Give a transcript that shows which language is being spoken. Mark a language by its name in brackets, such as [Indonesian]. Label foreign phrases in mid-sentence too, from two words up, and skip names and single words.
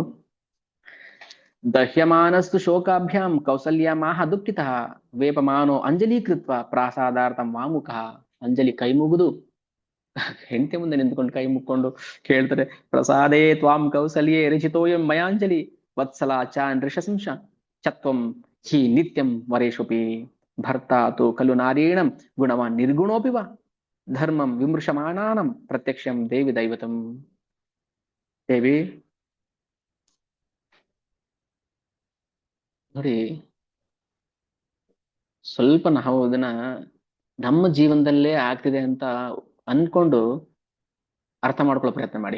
[Sanskrit] ದಹ್ಯಮಾನಸ್ತು ಶೋಕಾಭ್ಯಾಂ ಕೌಸಲ್ಯ ಮಾಹ ದುಃಖಿತ ವೇಪಮಾನೋ ಅಂಜಲಿ ಕೃತ್ವ ಪ್ರಾಸಾದಾರ್ಥಂ ವಾಮುಖ. [Kannada] ಅಂಜಲಿ ಕೈ ಮುಗಿದು ಹೆಂಡತಿ ಮುಂದೆ ನಿಂತ್ಕೊಂಡು ಕೈ ಮುಕ್ಕೊಂಡು ಕೇಳ್ತಾರೆ, [Sanskrit] ಪ್ರಸಾದೇ ತ್ವಾಂ ಕೌಸಲ್ಯೇ ರಚಿತೋಯಂ ಮಯಾಂಜಲಿ ವತ್ಸಲ ಚಾನ್ ಋಷಸಂಶ ಚತ್ವಂ ಹಿ ನಿತ್ಯಂ ವರೇಶುಪಿ ಭರ್ತ ತು ಖಲು ನಾರೀಣಂ ಗುಣವಾನ್ ನಿರ್ಗುಣೋಪಿ ವಾ ಧರ್ಮಂ ವಿಮೃಶಮಾಣಾನಂ ಪ್ರತ್ಯಕ್ಷಂ ದೇವಿ ದೈವತಂ. [Kannada] ದೇವಿ ನೋಡಿ, ಸ್ವಲ್ಪ ನಾವು ಇದನ್ನ ನಮ್ಮ ಜೀವನದಲ್ಲೇ ಆಗ್ತಿದೆ ಅಂತ ಅನ್ಕೊಂಡು ಅರ್ಥ ಮಾಡ್ಕೊಳ್ಳೋ ಪ್ರಯತ್ನ ಮಾಡಿ.